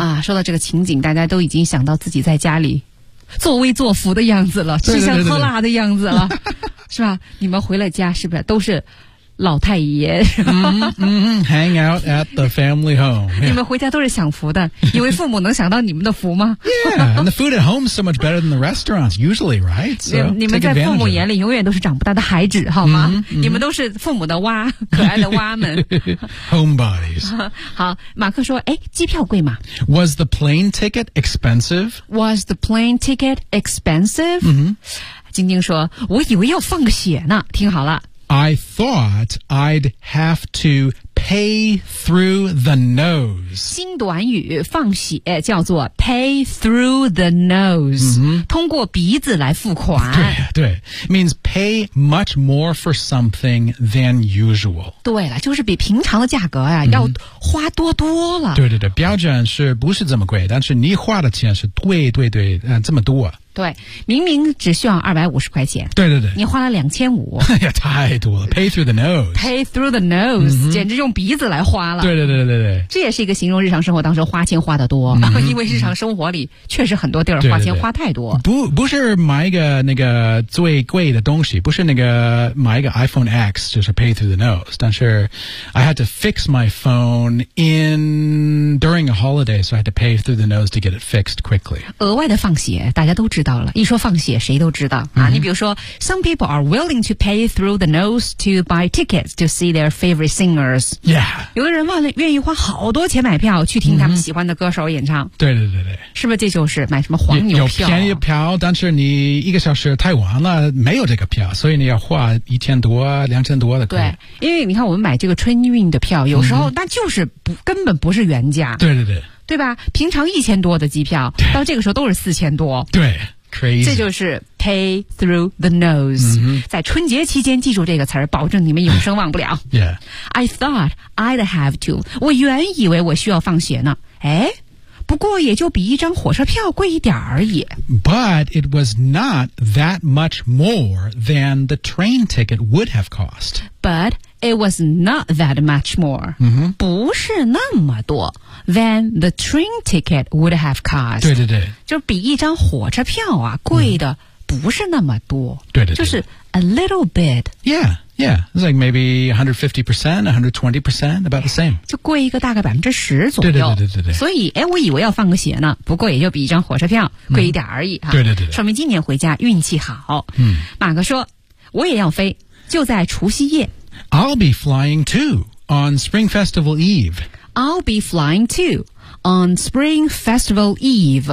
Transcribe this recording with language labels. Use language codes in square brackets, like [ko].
[zh] 啊，说到这个情景，大家都已经想到自己在家里作威作福的样子了，吃香喝辣的样子了，对对对是吧？你们回了家是不是都是老太爷 [en] ？Hang out at the family home、yeah.。 [zh] 你们回家都是享福的，以为父母能享到你们的福吗 [en] ？Yeah, and the food at home is so much better than the restaurants usually, right? So, [zh] 你们在父母眼里永远都是长不大的孩子，好吗？ Mm-hmm. 你们都是父母的蛙，可爱的蛙们。 [en] Homebodies 。 [zh] 好，马克说：“哎，机票贵吗 [en] ？”Was the plane ticket expensive? Was the plane ticket expensive?、 Mm-hmm. [zh] 晶晶说：“我以为要放个血呢。” 听好了。 [en] I thought I'd have to pay through the nose. [zh] 新短语放血叫做 [en] pay through the nose,、 mm-hmm. [zh] 通过鼻子来付款。对对 [en] ,means pay much more for something than usual. [zh] 对了就是比平常的价格、啊 mm-hmm. 要花多多了。对对对标准是不是这么贵但是你花的钱是对对对、这么多。对明明只需要250块钱对对对你花了2500 太多了 [en] pay through the nose pay through the nose、 mm-hmm. [zh] 简直用鼻子来花了对对对对对这也是一个形容日常生活当中花钱花得多、 mm-hmm. 因为日常生活里确实很多地儿花钱花太多对对对 不是买一个 [en] 那个最贵的东西不是那个买一个 iPhone X 就是 pay through the nose 但是 I had to fix my phone in during a holiday so I had to pay through the nose to get it fixed quickly [zh] 额外的放血大家都知道一说放血谁都知道、 mm-hmm. 啊、你比如说 [en] Some people are willing to pay through the nose to buy tickets to see their favorite singers、 yeah. [zh] 有的人愿意花好多钱买票去听他们喜欢的歌手演唱、 mm-hmm. 对对对对，是不是这就是买什么黄牛票有便宜票但是你一个小时太晚了没有这个票所以你要花1000多2000多的对因为你看我们买这个春运的票有时候那就是不、 mm-hmm. 根本不是原价对对对对吧平常1000多的机票到这个时候都是4000多对 crazy 这就是 [en] pay through the nose、 mm-hmm. [zh] 在春节期间记住这个词保证你们永生忘不了 [en] yeah I thought I'd have to [zh] 我原以为我需要放血呢诶不过也就比一张火车票贵一点而已 [en] but it was not that much more than the train ticket would have cost but it was not that much more、 mm-hmm. [zh] 不是那么多 [en] than the train ticket would have cost [zh] 对对对就比一张火车票啊贵的不是那么多对对对就是 [en] a little bit yeah yeah it's like maybe 150% 120% about the same [zh] 就贵一个大概10%左右对对对对对所以哎，我以为要放个血呢不过也就比一张火车票贵一点而已、啊、对对 对说明今年回家运气好马克说我也要飞就在除夕夜 [en] I'll be flying too on Spring Festival Eve I'll be flying too on Spring Festival Eve.、